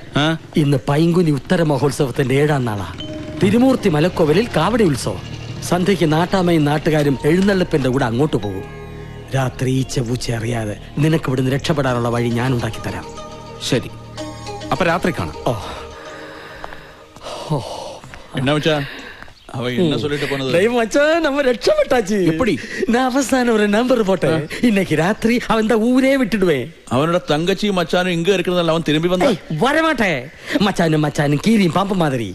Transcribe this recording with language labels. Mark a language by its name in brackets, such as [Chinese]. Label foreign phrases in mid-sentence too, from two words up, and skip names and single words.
[Malayalam] ഇന്ന് പൈങ്കുനി ഉത്തര മഹോത്സവത്തിന്റെ 7-ാം നാളാ. തിരുമൂർത്തി മലക്കോവിലിൽ കാവടി ഉത്സവം. സന്ധ്യയ്ക്ക് നാട്ടാമയും നാട്ടുകാരും എഴുന്നള്ളിപ്പിന്റെ കൂടെ അങ്ങോട്ട് പോകും. രാത്രി ഈച്ചപൂച്ച അറിയാതെ നിനക്ക് ഇവിടുന്ന് രക്ഷപ്പെടാനുള്ള വഴി ഞാൻ ഉണ്ടാക്കി തരാം. ശരി, അപ്പൊ രാത്രി കാണാം. [Tamil] என்ன மச்சான் அவன் என்ன சொல்லிட்டு போனது? டேய் மச்சான், நம்ம ரட்சப்பட்டாச்சு. எப்படி? நான் அவசானம் ஒரு நம்பர் போட்டேன். இன்னைக்கு ராத்திரி அவன் தான் ஊரே விட்டுடுவேன். அவனோட தங்கச்சியும் மச்சானும் இங்க இருக்கிறதால அவன் திரும்பி வந்தான். வரமாட்டேன். மச்சானும் கீரியும் பாம்பு மாதிரி.